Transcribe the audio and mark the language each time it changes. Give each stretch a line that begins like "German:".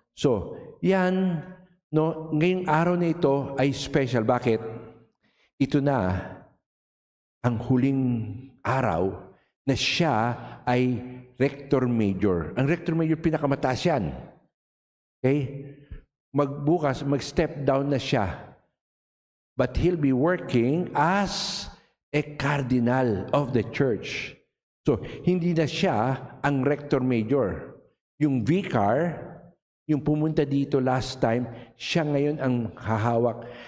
Filipino: So, yan, ngayong araw na ito ay special. Bakit? Ito na ang huling araw na siya ay Rector Major. Ang Rector Major, pinakamataas yan. Okay? Magbukas, mag-step down na siya.
English: But he'll be working as a cardinal of the church.
Filipino: So, hindi na siya ang Rector Major. Yung vicar, yung pumunta dito last time, siya ngayon ang hahawak.